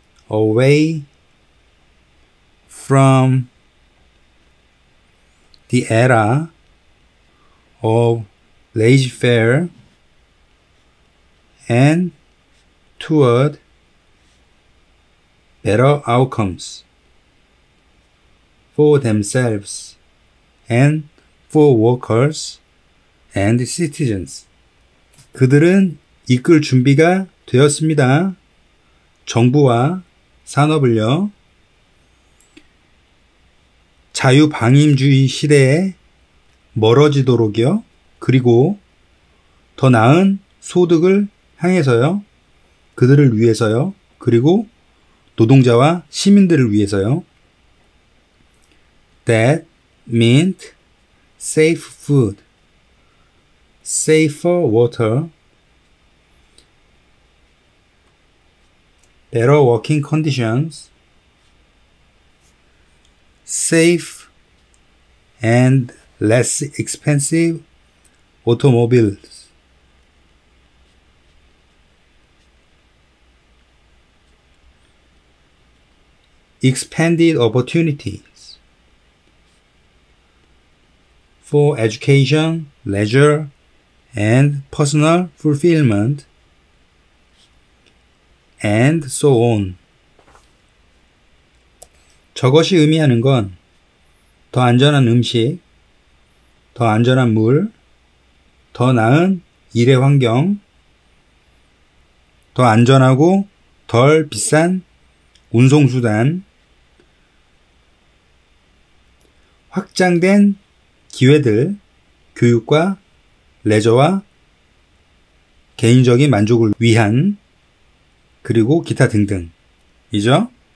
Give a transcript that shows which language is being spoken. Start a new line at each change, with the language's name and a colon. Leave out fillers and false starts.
English: Away from the era of laissez-faire and toward better outcomes for themselves and for workers and citizens.
Korean: 그들은 이끌 준비가 되었습니다. 정부와 산업을요. 자유방임주의 시대에 멀어지도록요. 그리고 더 나은 소득을 향해서요. 그들을 위해서요. 그리고 노동자와 시민들을 위해서요.
English: That meant safe food, safer water, better working conditions, safe and less expensive automobiles. Expanded opportunities for education, leisure, and personal fulfillment, and so on.
Korean: 저것이 의미하는 건 더 안전한 음식, 더 안전한 물, 더 나은 일의 환경, 더 안전하고 덜 비싼 운송수단, 확장된 기회들, 교육과 레저와 개인적인 만족을 위한, 그리고 기타 등등 이죠.